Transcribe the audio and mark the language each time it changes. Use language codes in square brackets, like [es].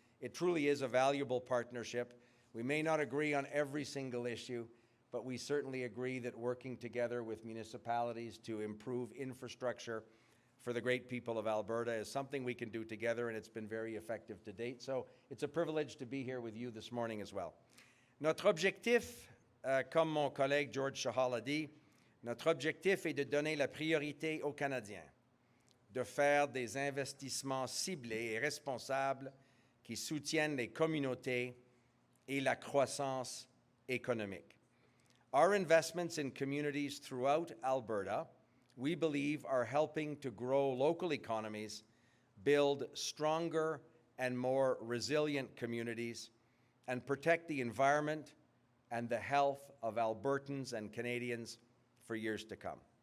[en] It truly is a valuable partnership. We may not agree on every single issue, but we certainly agree that working together with municipalities to improve infrastructure for the great people of Alberta is something we can do together, and it's been very effective to date. So it's a privilege to be here with you this morning as well. [fr] Notre objectif, comme mon collègue George Chahal a dit, notre objectif est de donner la priorité aux Canadiens, de faire des investissements ciblés et responsables qui soutiennent les communautés et la croissance économique. [en] Our investments in communities throughout Alberta, we believe, are helping to grow local economies, build stronger and more resilient communities, and protect the environment and the health of Albertans and Canadians for years to come.